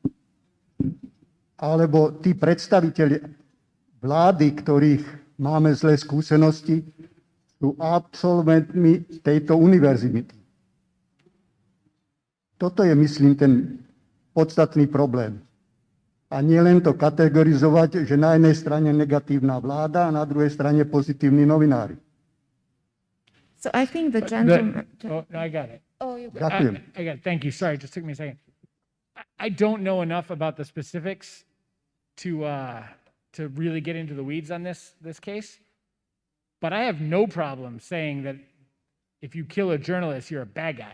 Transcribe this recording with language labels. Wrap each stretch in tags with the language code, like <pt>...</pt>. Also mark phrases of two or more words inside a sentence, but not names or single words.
<sk>Alebo tí predstaviteľi vlády, ktorých máme zlé skúsenosti, sú absolventmi tejto univerzity. Toto je, myslím, ten podstatný problém. A nie len to kategorizovať, že na jednej strane negatívna vláda a na druhej strane pozitívni novinári.</sk> <en>So I think the gentleman... No, I got it. Oh, you</en> <sk>Ďakujem.</sk> <en>I got it. Thank you. Sorry, it just took me a second. I don't know enough about the specifics to really get into the weeds on this case, but I have no problem saying that if you kill a journalist, you're a bad guy.</en>